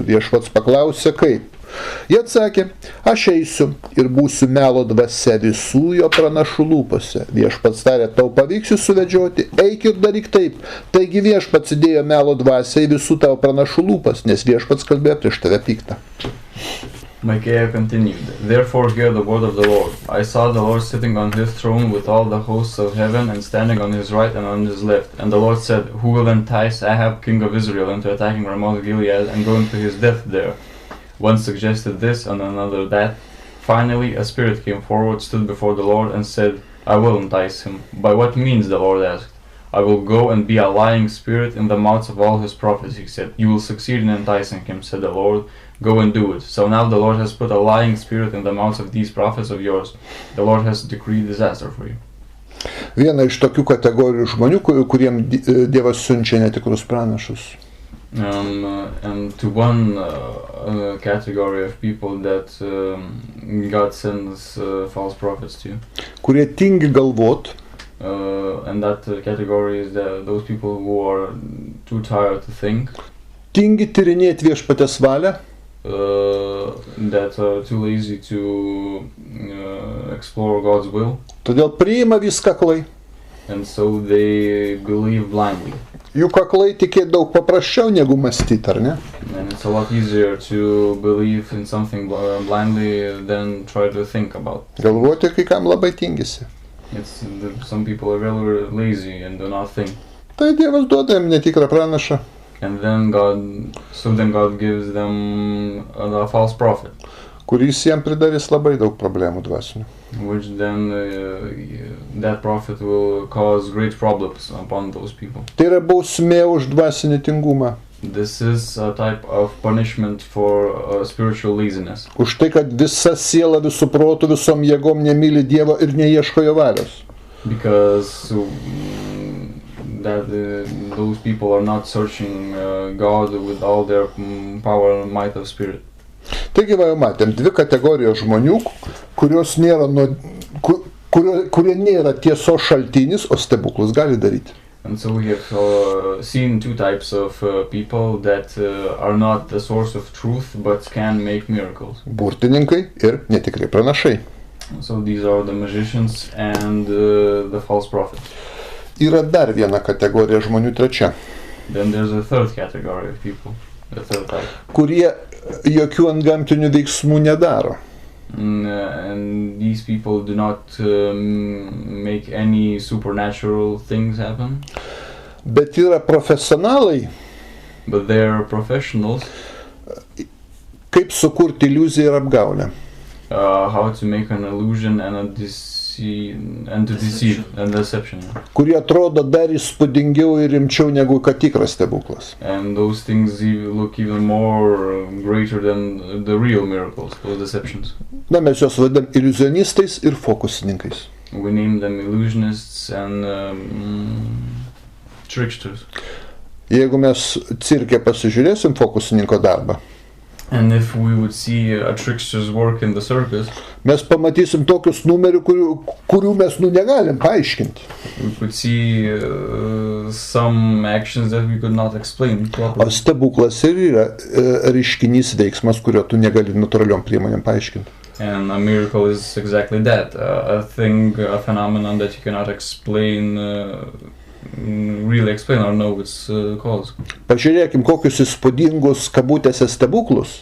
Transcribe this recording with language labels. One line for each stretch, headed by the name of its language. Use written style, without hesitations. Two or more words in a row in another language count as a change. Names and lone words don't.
Lithuanian: Viešpats paklausė, kaip. Jie atsakė, aš eisiu ir būsiu melo dvasia visų jo pranašų lūpose. Viešpats tarė, tau pavyks jų suvedžioti, eik ir daryk taip. Taigi viešpats įdėjo melo dvasią į visų tavo pranašų lūpas, nes viešpats kalbėjo prieš tave piktą.
English: Micaiah continued, therefore hear the word of the Lord. I saw the Lord sitting on his throne with all the hosts of heaven and standing on his right and on his left. And the Lord said, who will entice Ahab, king of Israel, into attacking Ramoth Gilead and going to his death there? One suggested this and another that. Finally, a spirit came forward, stood before the Lord, and said, I will entice him. By what means? The Lord asked. I will go and be a lying spirit in the mouths of all his prophets, he said. You will succeed in enticing him, said the Lord. Go and do it. So now the Lord has put a lying spirit in the mouths of these prophets of yours. The Lord has decreed disaster for you.
Lithuanian: Viena iš tokių kategorijų žmonių, kuriem Dievas siunčia netikrus pranašus.
English: And to one category of people that God sends false prophets to.
Lithuanian: Kurie tingi galvot,
English: and that category is those people who are too tired to think.
Lithuanian: Tingi tyrinėti viešpatės valią,
English: that are too lazy to explore God's will.
Lithuanian: todėl priima viską aklai.
English: And so they believe blindly.
Lithuanian: Juk aklai tikėti daug paprasčiau negu mąstyti, ar ne?
English: And it's a lot easier to believe in something blindly than try to think about.
Lithuanian: Galvoti kai kam labai tingisi.
English: Some people are really lazy and do not think.
Lithuanian: Tai Dievas duoda jam netikrą pranašą,
English: And then God gives them a false prophet,
Lithuanian: kuris jam pridarys labai daug problemų dvasinių.
English: which then that prophet will cause great problems upon those people.
Lithuanian: Tai yra bausmė už dvasinį tingumą.
English: This is a type of punishment for spiritual laziness.
Lithuanian: Už tai, kad visa siela visų protų, visom jėgom nemyli Dievo ir neieško jo valios.
English: Because those people are not searching God with all their power and might of spirit.
Lithuanian: Taigi, va, jau matėm dvi kategorijos žmonių, kurie nėra tiesos šaltinis, o stebuklus gali daryti.
English: And so we have seen two types of people that are not the source of truth but can make miracles.
Lithuanian: Burtininkai ir netikri pranašai.
English: So these are the magicians and the false prophets.
Lithuanian: Yra dar viena kategorija žmonių, trečia,
English: Then there's a third category of people, the third type.
Lithuanian: kurie jokių antgamtinių veiksmų nedaro.
English: And these people do not make any supernatural things happen.
Lithuanian: Bet yra profesionalai,
English: But they're professionals.
Lithuanian: kaip sukurti iliuziją ir apgaulę.
English: How to make an illusion and to deceive and deception.
Lithuanian: Kurie atrodo dar įspūdingiau ir rimčiau negu kad tikras stebuklas.
English: And those things look even more greater than the real miracles, those deceptions.
Lithuanian: Na, mes juos vadinam iliuzionistais ir fokusininkais.
English: We name them illusionists and tricksters.
Lithuanian: Jeigu mes cirke pasižiūrėsim fokusininko darbą,
English: And if we would see a trickster's work in the circus,
Lithuanian: mes pamatysim tokius numerių, kurių mes negalim paaiškinti.
English: we could see some actions that we could not explain
Lithuanian: O
English: properly.
Lithuanian: stebuklas ir yra reiškinys, veiksmas, kurio tu negali natūraliom priemonėm paaiškinti.
English: And a miracle is exactly that, a thing, a phenomenon that you cannot explain, really explain or know its cause.
Lithuanian: Pažiūrėkim, kokius įspūdingus kabutėse stebuklus